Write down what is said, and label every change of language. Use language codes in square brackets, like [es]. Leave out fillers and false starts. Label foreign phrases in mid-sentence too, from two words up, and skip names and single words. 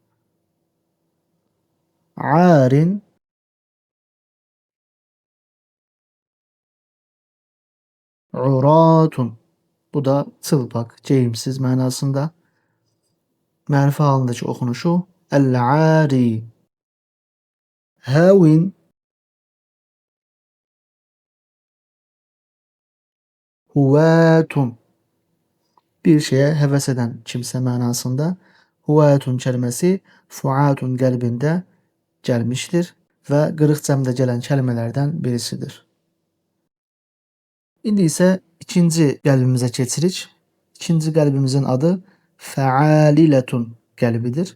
[ar] عارٍ، عُراة. [az] Bu da çılpaq, geyimsiz mənasında. Mərifə halındakı oxunuşu əl-ari. [ar] هاوٍ، هُواة. [tr] bir şeye heves eden kimse mənasında. [az] Huvayetun kəlməsi fuatun qəlbində gəlmişdir və qırıq cəmdə gələn kəlmələrdən birisidir. İndi isə ikinci qəlbimizə keçirik. İkinci qəlbimizin adı fəaliletun qəlbidir.